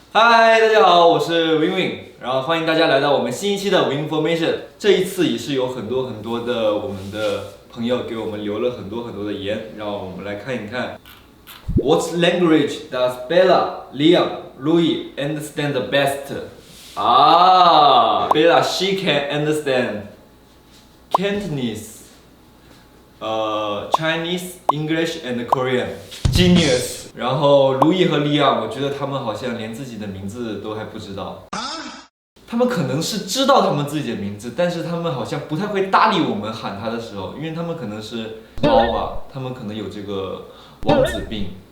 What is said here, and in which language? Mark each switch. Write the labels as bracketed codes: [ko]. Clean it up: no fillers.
[zh] 嗨，大家好，我是 Win，然后欢迎大家来到我们新一期的 Winformation。这一次也是有很多的我们的朋友给我们留了很多的言，让我们来看一看。 [en] What language does Bella, Liam, Louis understand the best? Bella, she can understand Cantonese, Chinese, English and Korean. Genius. [zh] 然后路易和利亚，我觉得他们好像连自己的名字都还不知道。他们可能是知道他们自己的名字，但是他们好像不太会搭理我们喊他的时候，因为他们可能是猫吧，他们可能有这个王子病。